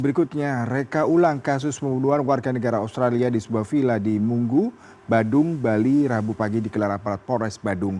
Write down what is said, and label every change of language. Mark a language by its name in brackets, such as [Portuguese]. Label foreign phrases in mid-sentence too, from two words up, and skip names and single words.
[Indonesian] Berikutnya, reka ulang kasus pembunuhan warga negara Australia di sebuah villa di Munggu, Badung, Bali, Rabu pagi dikelar aparat Polres Badung.